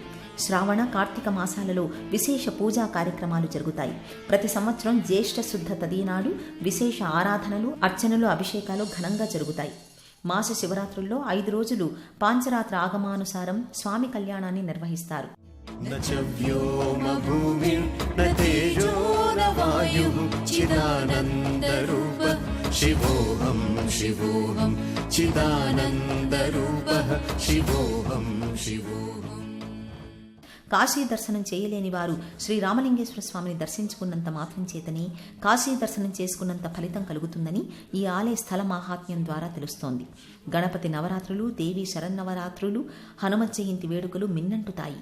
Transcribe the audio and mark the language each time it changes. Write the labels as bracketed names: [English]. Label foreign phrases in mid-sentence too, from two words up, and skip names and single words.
[Telugu] శ్రావణ, కార్తీక మాసాలలో విశేష పూజా కార్యక్రమాలు జరుగుతాయి. ప్రతి సంవత్సరం జ్యేష్ఠ శుద్ధ తదినాడు విశేష ఆరాధనలు, అర్చనలు, అభిషేకాలు ఘనంగా జరుగుతాయి. మాస శివరాత్రుల్లో 5 రోజులు పాంచరాత్ర ఆగమానుసారం స్వామి కళ్యాణాన్ని నిర్వహిస్తారు. [Sanskrit] न च व्योम भूमिर्न तेजो न वायुः चिदानन्दरूप शिवोऽहं शिवोऽहं चिदानन्दरूपः शिवोऽहं शिवोऽहम्. [Telugu] కాశీ దర్శనం చేయలేని వారు శ్రీ రామలింగేశ్వర స్వామిని దర్శించుకున్నంత మాత్రం చేతనే కాశీ దర్శనం చేసుకున్నంత ఫలితం కలుగుతుందని ఈ ఆలయ స్థల మాహాత్మ్యం ద్వారా తెలుస్తోంది. గణపతి నవరాత్రులు, దేవి శరన్నవరాత్రులు, హనుమత్ జయంతి వేడుకలు మిన్నంటుతాయి.